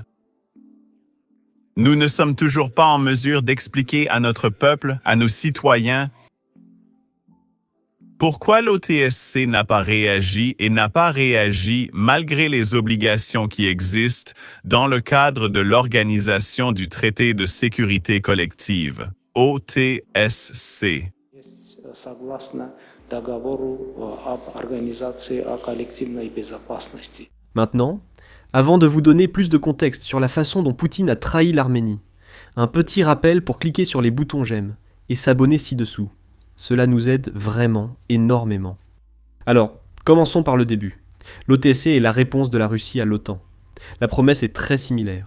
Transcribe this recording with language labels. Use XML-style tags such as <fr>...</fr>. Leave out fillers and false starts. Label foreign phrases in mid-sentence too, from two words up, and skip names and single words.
<fr>Nous ne sommes toujours pas en mesure d'expliquer à notre peuple, à nos citoyens, Pourquoi l'OTSC n'a pas réagi et n'a pas réagi malgré les obligations qui existent dans le cadre de l'Organisation du Traité de sécurité collective, OTSC?</fr> <ru>Согласно договору об Организации о коллективной безопасности.</ru> <fr>Maintenant, avant de vous donner plus de contexte sur la façon dont Poutine a trahi l'Arménie, un petit rappel pour cliquer sur les boutons j'aime et s'abonner ci-dessous. Cela nous aide vraiment énormément. Alors, commençons par le début. L'OTSC est la réponse de la Russie à l'OTAN. La promesse est très similaire.</fr>